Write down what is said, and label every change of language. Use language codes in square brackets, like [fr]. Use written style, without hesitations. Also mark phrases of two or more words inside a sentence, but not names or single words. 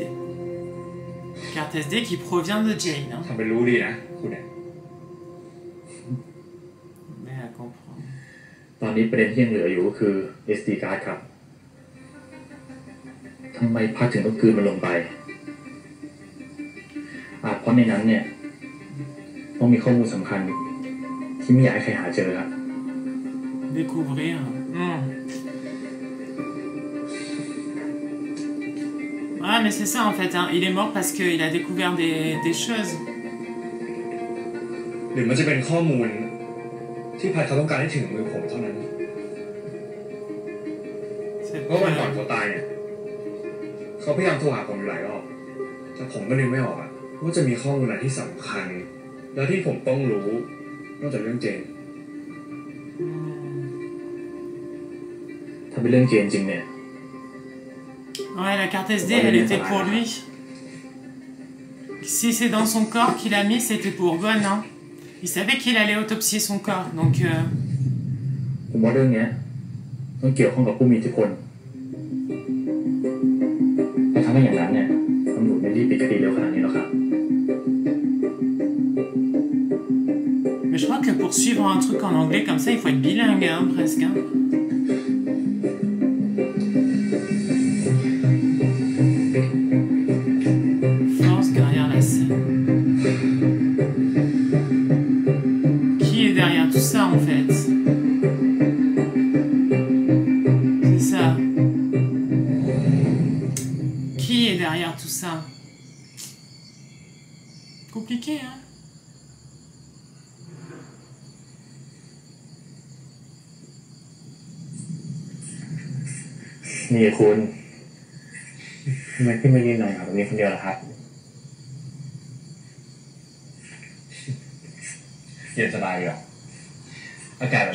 [fr] Carte SD qui provient de Jane. Hein. [th] ทำเป็นรู้ดีนะคุณเนี่ย [fr] Mais elle comprend. [th] ตอนนี้ประเด็นที่ยังเหลืออยู่ก็คือ [en] SD card [th] ครับทำไมพักถึงต้องกลืนมันลงไปเพราะในนั้นเนี่ยต้องมีข้อมูลสำคัญที่ไม่อยากให้ใครหาเจอครับ [fr] Découvrir. Ah, mais c'est ça en fait. Hein. Il est mort parce qu'il a découvert des choses. [th] หรือมันจะเป็นข้อมูลที่พัดเขาต้องการให้ถึงมือผมเท่านั้น เพราะวันก่อนเขาตายเนี่ยเขาพยายามโทรหาผมอยู่หลายรอบแต่ผมก็นึกไม่ออกอะว่าจะมีข้อมูลอะไรที่สำคัญแล้วที่ผมต้องรู้นอกจากเรื่องเจนถ้าเป็นเรื่องเจนจริงเนี่ย [fr] Ouais, la carte SD, elle était pour lui. Si c'est dans son corps qu'il a mis, c'était pour Gon. Hein. Il savait qu'il allait autopsier son corps, donc... [th] ผมว่าเรื่องนี้ต้องเกี่ยวข้องกับผู้มีอิทธิพลแต่ถ้าไม่อย่างนั้นเนี่ยตำรวจไม่รีบปิดคดีเร็วขนาดนี้หรอกครับ [fr] Mais je crois que pour suivre un truc en anglais comme ça, il faut être bilingue, hein, presque. Hein. Force derrière la scène. Qui est derrière tout ça, en fait? C'est ça. Qui est derrière tout ça? Compliqué, hein? [th] นี่คุณทำไมพี่ไม่ยืนนอนกับตรงนี้คนเดียวล่ะครับเย็นสบายเหรออากาศแบบ